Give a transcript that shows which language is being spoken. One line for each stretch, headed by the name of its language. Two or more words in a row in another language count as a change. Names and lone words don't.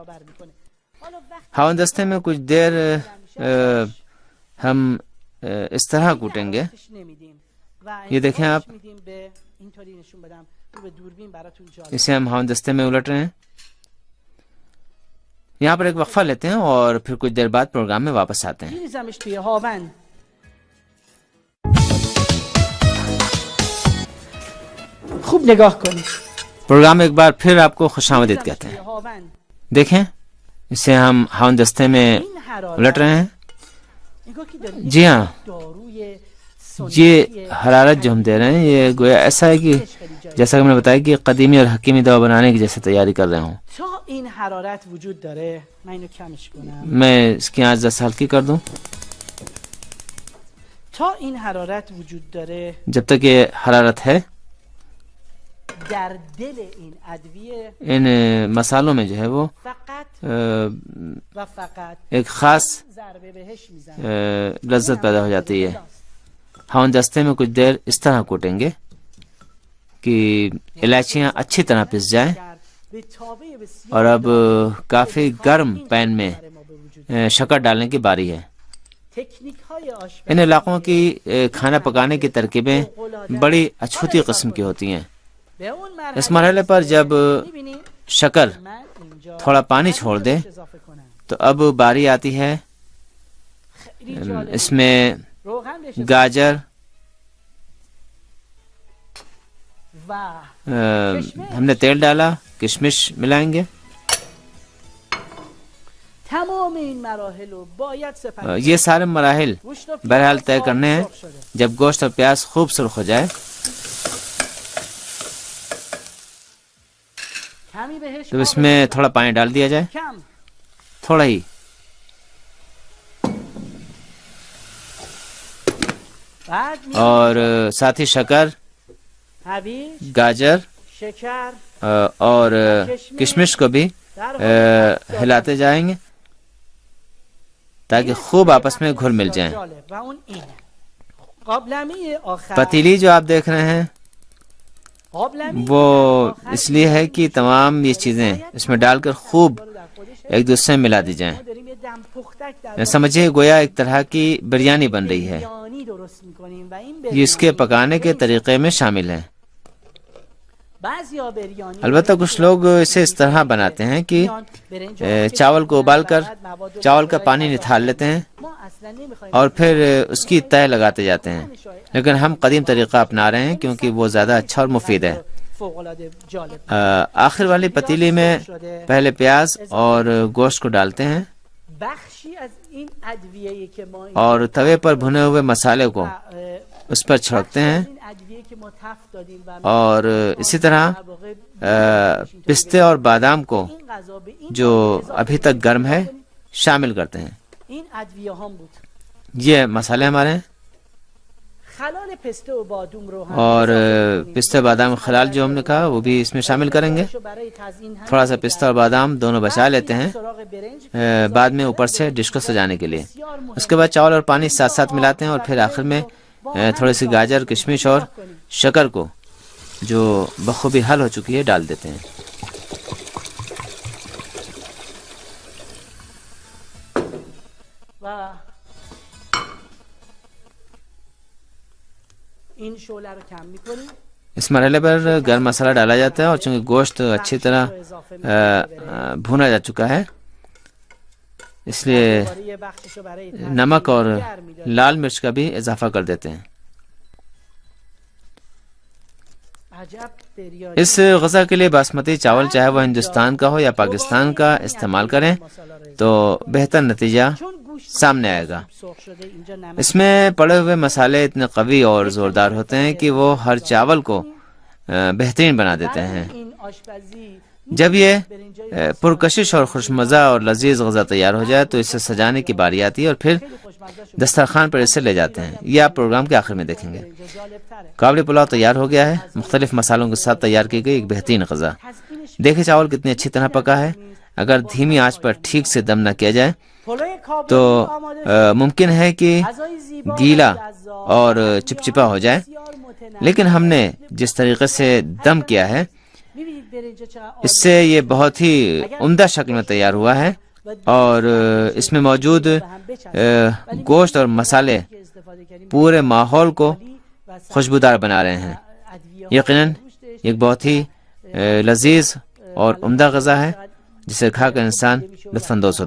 Urdu: ہاون دستے میں کچھ دیر ہم اس طرح کوٹیں گے، یہ دیکھیں آپ، اسے ہم ہاون دستے میں الٹ رہے ہیں۔ یہاں پر ایک وقفہ لیتے ہیں اور پھر کچھ دیر بعد پروگرام میں واپس آتے ہیں۔
Persian: خوب نگاه کنید،
Urdu: پروگرام ایک بار پھر آپ کو خوش آمدید کہتے ہیں۔ دیکھیں اسے ہم ہاون دستے میں الٹ رہے ہیں۔ جی ہاں، یہ حرارت جو ہم دے رہے ہیں یہ گویا ایسا ہے کہ جیسا کہ میں نے بتایا کہ قدیمی اور حکیمی دوا بنانے کی جیسے تیاری کر رہا ہوں۔
Persian: تا این حرارت وجود داره من اینو کمش کنم،
Urdu: میں اس کی آنچ 10 ہلکی کر دوں
Persian: تا این حرارت وجود داره
Urdu: جب تک یہ حرارت ہے۔
Persian: در دل این ادویه
Urdu: ان مسالوں میں جو ہے وہ
Persian: فقط و فقط
Urdu: ایک خاص
Persian: ضربه بهش میزنه،
Urdu: لذت پیدا ہو جاتی ہے۔ ہاون دستے میں کچھ دیر اس طرح کوٹیں گے کہ الائچیاں اچھی طرح پس جائیں،
Persian: به تابع بسیار
Urdu: اور اب کافی گرم پین میں شکر ڈالنے کی باری ہے۔
Persian: تکنیک های آشپزی
Urdu: ان علاقوں کی کھانا پکانے کی ترکیبیں بڑی اچھوتی قسم کی ہوتی ہیں۔
Persian: به اون
Urdu: اس مرحلے پر جب
Persian: می‌بینید شکر من اینجا
Urdu: تھوڑا پانی چھوڑ دے
Persian: اضافه کنم،
Urdu: تو اب باری آتی ہے
Persian: خیلی جالب،
Urdu: اس میں
Persian: روغن بهش
Urdu: گاجر
Persian: و
Urdu: ہم نے تیل ڈالا، کشمش ملائیں گے۔
Persian: تمام این مراحل رو باید سپری
Urdu: یہ سارے مراحل
Persian: گوشت و پیاز
Urdu: بہرحال طے خوب کرنے ہیں۔
Persian: سرخ شده.
Urdu: جب گوشت اور پیاز خوب سرخ ہو جائے
Persian: کمی بهش
Urdu: تو اس
Persian: آب
Urdu: میں
Persian: بزن.
Urdu: تھوڑا پانی ڈال دیا جائے،
Persian: کم
Urdu: تھوڑا ہی۔
Persian: بعد می
Urdu: اور ساتھ ہی شکر،
Persian: هویج،
Urdu: گاجر شکر اور کشمش کو بھی
Persian: در حال
Urdu: ہلاتے جائیں گے تاکہ خوب آپس میں گھل مل جائیں۔
Persian: جالب. و اون اینه قابلمه آخر
Urdu: پتیلی جو آپ دیکھ رہے ہیں
Persian: قابلمه
Urdu: وہ اس لیے ہے کہ تمام یہ چیزیں اس میں ڈال کر خوب ایک دوسرے میں ملا دی جائیں۔
Persian: ما داریم یه دم پختک در
Urdu: سمجھے گویا ایک طرح کی بریانی بن رہی ہے،
Persian: بریانی درست می‌کنیم و این
Urdu: یہ اس کے بریانی پکانے کے طریقے میں شامل ہے۔
Persian: بعضیا بریانی
Urdu: البتہ کچھ لوگ اسے اس طرح بناتے ہیں کہ چاول کو ابال کر چاول کا پانی نتھال لیتے ہیں
Persian: ما اصلا نمی‌خوایم
Urdu: اور پھر اس کی تہہ لگاتے جاتے ہیں، لیکن ہم قدیم طریقہ اپنا رہے ہیں کیونکہ وہ زیادہ اچھا اور مفید ہے۔
Persian: فوق‌العاده جالب
Urdu: آخر والی پتیلی میں پہلے پیاز اور گوشت کو ڈالتے ہیں
Persian: بخشی از این ادویه‌ای که ما این
Urdu: اور توے پر بھنے ہوئے مسالے کو اس پر چھڑکتے ہیں،
Persian: این ادویه‌ای که ما تفت دادیم و
Urdu: اور اسی طرح
Persian: در واقع
Urdu: پستے اور بادام کو
Persian: این غذا به این
Urdu: جو ابھی تک گرم ہے شامل کرتے ہیں۔
Persian: این ادویه هم بود.
Urdu: یہ مسالے ہمارے ہیں،
Persian: خلال پسته و بادوم رو هم
Urdu: اور
Persian: اضافه کنیم.
Urdu: پستے بادام خلال جو ہم نے کہا وہ بھی اس میں شامل کریں گے۔
Persian: رو برای تزیین هم
Urdu: تھوڑا سا پستہ اور بادام دونوں بچا لیتے ہیں
Persian: سراغ برنج
Urdu: بعد میں اوپر سے ڈش کو سجانے کے لیے۔ اس کے بعد چاول اور پانی ساتھ ساتھ ملاتے ہیں اور پھر آخر میں تھوڑی سی گاجر، کشمش اور شکر کو جو بخوبی حل ہو چکی ہے ڈال دیتے ہیں۔
Persian: و این شعله رو کم میکنیم.
Urdu: اس مرحلے پر گرم مسالہ ڈالا جاتا ہے، اور چونکہ گوشت اچھی طرح بھونا جا چکا ہے اس لیے
Persian: دوباره یه بخششو برای تزیین
Urdu: نمک اور
Persian: دیگر می‌داریم.
Urdu: لال مرچ کا بھی اضافہ کر دیتے ہیں۔
Persian: عجب بریانی
Urdu: اس غذا کے لیے باسمتی چاول چاہے وہ ہندوستان کا ہو یا پاکستان کا استعمال کریں تو بہتر نتیجہ
Persian: چون گوشت
Urdu: سامنے آئے گا۔
Persian: سرخ شده اینجا نمک
Urdu: اس میں پڑے ہوئے مسالے اتنے قوی اور زوردار ہوتے ہیں کہ وہ ہر چاول کو بہترین بنا دیتے ہیں۔
Persian: این آشپزی
Urdu: جب یہ پرکشش اور خوشمزہ اور لذیذ غذا تیار ہو جائے تو اسے سجانے کی باری آتی ہے اور پھر
Persian: خیلی خوشمزه شد.
Urdu: دسترخوان پر اسے لے جاتے ہیں۔ یہ آپ پروگرام کے آخر میں دیکھیں گے۔
Persian: اینجا جالب‌تره.
Urdu: قابلی پلاؤ تیار ہو گیا ہے، مختلف مسالوں کے ساتھ تیار کی گئی ایک بہترین غذا۔
Persian: تزیینش
Urdu: دیکھیں چاول کتنی اچھی طرح پکا ہے۔ اگر دھیمی آنچ پر ٹھیک سے دم نہ کیا جائے
Persian: پلوی کابلی
Urdu: تو
Persian: آماده شد.
Urdu: ممکن ہے کہ
Persian: غذای زیبا و
Urdu: گیلا
Persian: جذاب.
Urdu: اور چپچپا ہو جائے،
Persian: بسیار متنوع.
Urdu: لیکن ہم نے جس طریقے سے دم کیا ہے
Persian: می‌بینید
Urdu: اس سے یہ بہت ہی عمدہ شکل میں تیار ہوا ہے، اور اس میں موجود گوشت اور مسالے پورے ماحول کو خوشبودار بنا رہے ہیں۔ یقیناً ایک بہت ہی لذیذ اور عمدہ غذا ہے جسے کھا کر انسان لطف اندوز ہوتا ہے۔